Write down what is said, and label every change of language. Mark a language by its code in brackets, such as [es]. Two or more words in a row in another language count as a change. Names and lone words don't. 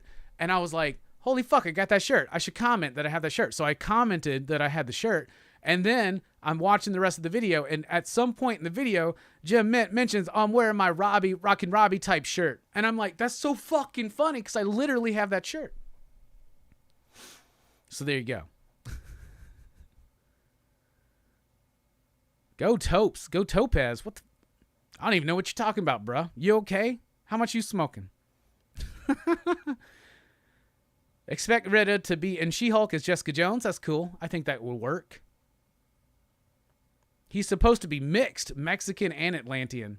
[en] And I was like, holy fuck, I got that shirt. I should comment that I have that shirt. So I commented that I had the shirt, and then I'm watching the rest of the video, and at some point in the video, Jim Mint mentions, I'm wearing my Rockin Robbie type shirt. And I'm like, that's so fucking funny, because I literally have that shirt. So there you go. Go Topes. Go Topaz. What the? I don't even know what you're talking about, bruh. You okay? How much you smoking? Expect Rita to be in She-Hulk as Jessica Jones. That's cool. I think that will work. He's supposed to be mixed, Mexican and Atlantean.